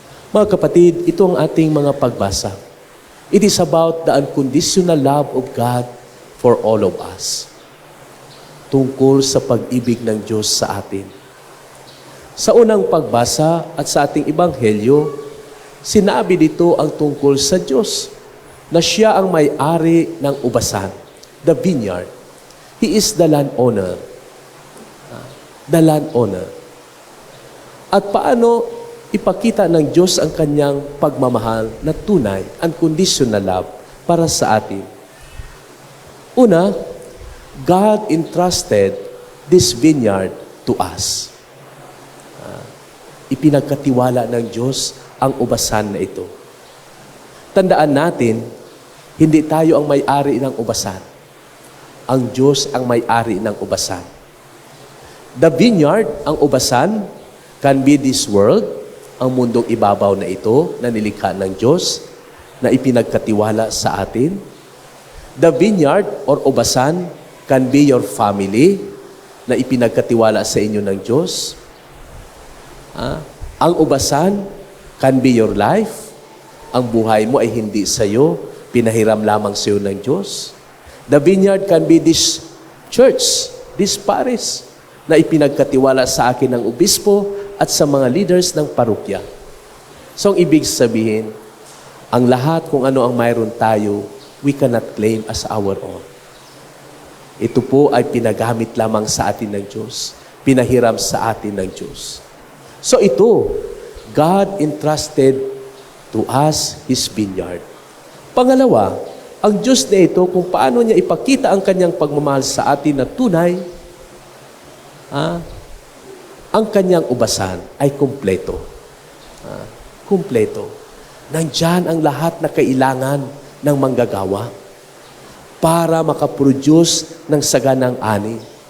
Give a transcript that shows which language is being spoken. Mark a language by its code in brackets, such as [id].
[tl] Mga kapatid, ito ang ating mga pagbasa. [en] It is about the unconditional love of God for all of us. [tl] Tungkol sa pag-ibig ng Diyos sa atin. Sa unang pagbasa at sa ating ebanghelyo, sinabi dito ang tungkol sa Diyos na siya ang may-ari ng ubasan, [en] the vineyard. He is the landowner. The landowner. [tl] At paano ipakita ng Diyos ang kanyang pagmamahal na tunay, [en] unconditional love [tl] para sa atin. Una, [en] God entrusted this vineyard to us. [tl] Ipinagkatiwala ng Diyos ang ubasan na ito. Tandaan natin, hindi tayo ang may-ari ng ubasan. Ang Diyos ang may-ari ng ubasan. [en] The vineyard, [tl] ang ubasan, [en] can be this world, [tl] ang mundong ibabaw na ito, na nilikha ng Diyos, na ipinagkatiwala sa atin. [en] The vineyard or ubasan can be your family, [tl] na ipinagkatiwala sa inyo ng Diyos. Ang ubasan [en] can be your life. [tl] Ang buhay mo ay hindi sa iyo, pinahiram lamang sa iyo ng Diyos. [en] The vineyard can be this church, this parish, [tl] na ipinagkatiwala sa akin ng obispo at sa mga leaders ng parokya. So, ang ibig sabihin, ang lahat kung ano ang mayroon tayo, [en] we cannot claim as our own. [tl] Ito po ay pinagamit lamang sa atin ng Diyos, pinahiram sa atin ng Diyos. So ito, [en] God entrusted to us His vineyard. [tl] Pangalawa, ang Diyos na ito, kung paano niya ipakita ang kanyang pagmamahal sa atin na tunay, ang kanyang ubasan ay kumpleto. Kumpleto. Nandyan ang lahat na kailangan ng manggagawa para makaproduce ng saganang ani.